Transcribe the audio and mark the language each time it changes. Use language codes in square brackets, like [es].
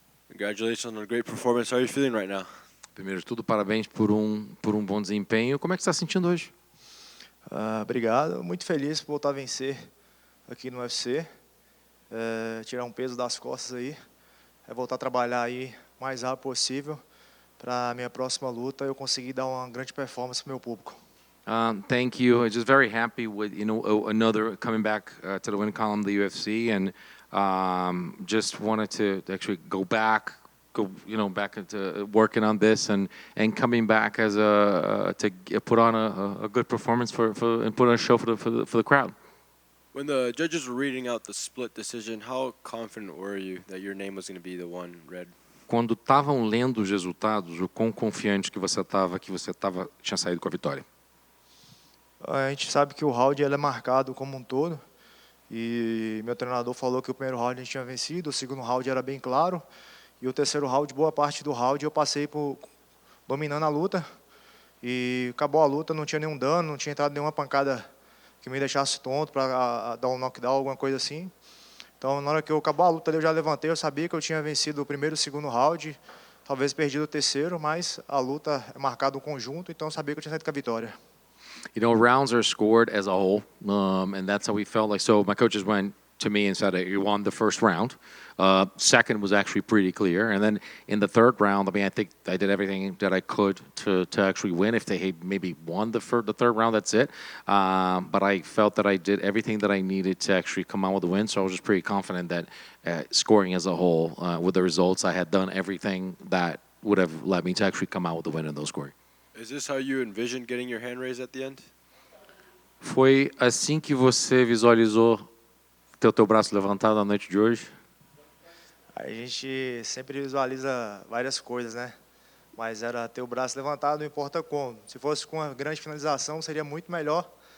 [en] Congratulations on a great performance. How are you feeling right now? [pt] Primeiro de tudo, parabéns por um bom desempenho. Como é que você está se sentindo hoje? Obrigado, muito feliz por voltar a vencer aqui no UFC. Tirar um peso das costas aí, voltar a trabalhar aí o mais rápido possível para a minha próxima luta eu conseguir dar uma grande performance para o meu público. [en] Thank you. I'm just very happy with another coming back to the win column of the UFC, and just wanted to actually go back into working on this and coming back as to put on a good performance and put on a show for the crowd. When the judges were reading out the split decision, how confident were you that your name was going to be the one read? [pt] Quando estavam lendo os resultados, o quão confiante que você tinha saído com a vitória? A gente sabe que o round ele é marcado como um todo e meu treinador falou que o primeiro round a gente tinha vencido, o segundo round era bem claro e o terceiro round, boa parte do round eu passei por dominando a luta e acabou a luta, não tinha nenhum dano, não tinha entrado nenhuma pancada que me deixasse tonto para dar um knockdown, alguma coisa assim. Então, na hora que acabou a luta, eu já levantei, eu sabia que eu tinha vencido o primeiro e o segundo round, talvez perdido o terceiro, mas a luta é marcada um conjunto, então eu sabia que eu tinha saído com a vitória. [en] Rounds are scored as a whole, and that's how we felt like. So my coaches went to me and said, "You won the first round." Second was actually pretty clear, and then in the third round, I mean, I think I did everything that I could to actually win. If they had maybe won the third round, that's it. But I felt that I did everything that I needed to actually come out with a win. So I was just pretty confident that scoring as a whole, with the results, I had done everything that would have led me to actually come out with a win in those scoring. Is this how you envisioned getting your hand raised at the end? [pt] Foi assim que você visualizou ter o teu braço levantado na noite de hoje? A gente sempre visualiza várias coisas, né? Mas era ter o braço levantado, não importa como. Se fosse com uma grande finalização, seria muito melhor.